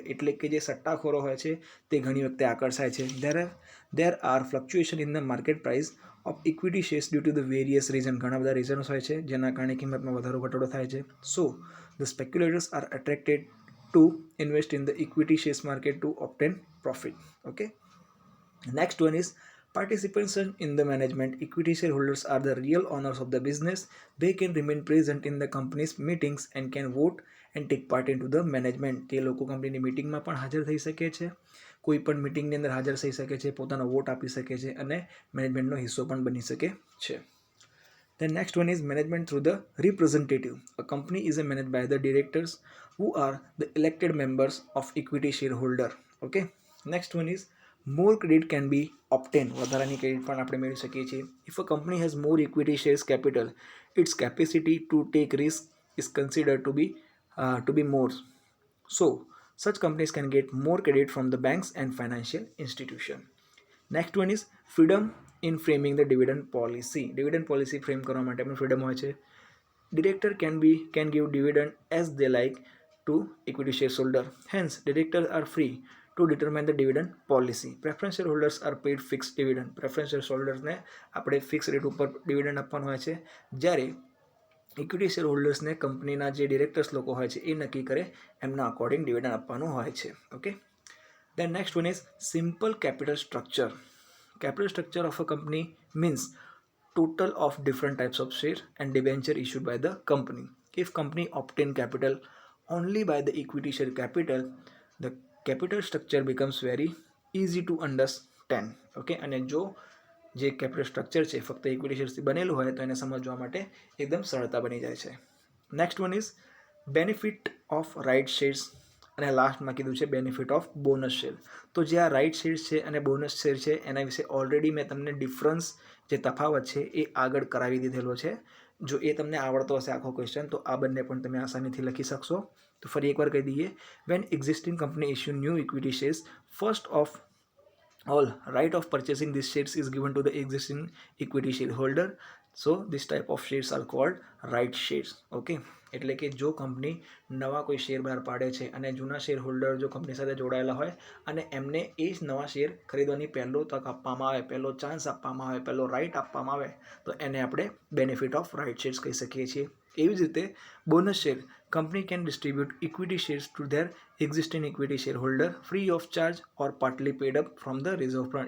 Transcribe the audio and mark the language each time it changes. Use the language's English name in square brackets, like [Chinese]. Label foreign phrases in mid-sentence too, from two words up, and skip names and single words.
[Gujarati] એટલે કે જે સટ્ટાખોરો હોય છે તે ઘણી વખતે આકર્ષાય છે. [English] There are fluctuation in the market price of equity shares due to the various reason. [Gujarati] ઘણા બધા રીઝન્સ હોય છે જેના કારણે કિંમતમાં વધારો ઘટાડો થાય છે. [English] So the speculators are attracted to invest in the equity shares market to obtain profit. Okay. Next one is participation in the management. Equity shareholders are the real owners of the business. They can remain present in the company's meetings and can vote and take part into the management. [Gujarati] તે લોકો કંપનીની મિટિંગમાં પણ હાજર થઈ શકે છે, કોઈ પણ મિટિંગની અંદર હાજર થઈ શકે છે, પોતાનો વોટ આપી શકે છે અને મેનેજમેન્ટનો હિસ્સો પણ બની શકે છે. [English] The next one is management through the representative. A company is managed by the directors who are the elected members of equity shareholder. Okay. Next one is more credit can be obtained. [Gujarati] વધારાની ક્રેડિટ પણ આપણે મેળવી શકીએ છીએ. [English] If a company has more equity shares capital, its capacity to take risk is considered to be more. So, such companies can get more credit from the banks and financial institution. Next one is freedom in framing the dividend policy. Dividend policy frame કરવા માટે પણ freedom હોય છે. Director can give dividend as they like to equity shareholder. Hence, directors are free to determine the dividend policy. Preference shareholders are paid fixed dividend. Preference shareholders [Gujarati] ને આપણે [English] fix rate [Gujarati] ઉપર ડિવિડન્ડ આપવાનું હોય છે, જ્યારે ઇક્વિટી શેરહોલ્ડર્સને કંપનીના જે ડિરેક્ટર્સ લોકો હોય છે એ નક્કી કરે એમના અકોર્ડિંગ ડિવિડન્ડ આપવાનું હોય છે. ઓકે. [English] Then next one is simple capital structure. Capital structure of a company means total of different types of share and debenture issued by the company. If company obtain capital only by the equity share capital, the capital structure becomes very easy to understand. Okay. [Gujarati] અને જો જે કેપિટલ સ્ટ્રક્ચર છે ફક્ત ઇક્વિટી શેર્સથી બનેલું હોય તો એને સમજવા માટે એકદમ સરળતા બની જાય છે. [English] next one is benefit of right shares [Gujarati] અને લાસ્ટમાં કીધું છે [English] benefit of bonus share. [Gujarati] તો જે આ રાઇટ શેર્સ છે અને બોનસ શેર છે એના વિશે ઓલરેડી મેં તમને ડિફરન્સ જે તફાવત છે એ આગળ કરાવી દીધેલો છે. જો એ તમને આવડતો હશે આખો ક્વેશ્ચન તો આ બંને પણ તમે આસાનીથી લખી શકશો. તો ફરી એકવાર કહી દઈએ, [English] when existing company issue new equity shares, first of all right of purchasing these shares is given to the existing equity shareholder. So this type of shares are called right shares. Okay. [Gujarati] એટલે કે જો કંપની નવા કોઈ શેર બહાર પાડે છે અને જૂના શેર હોલ્ડર જો કંપની સાથે જોડાયેલા હોય અને એમને એ જ નવા શેર ખરીદવાની પહેલો તક આપવામાં આવે, પહેલો ચાન્સ આપવામાં આવે, પહેલો રાઇટ આપવામાં આવે તો એને આપણે [English] benefit of right shares [Gujarati] કહી શકીએ છીએ. એવી જ રીતે બોનસ શેર, [English] company can distribute equity shares to their existing equity share holder free of charge or partly paid up from the reserve fund.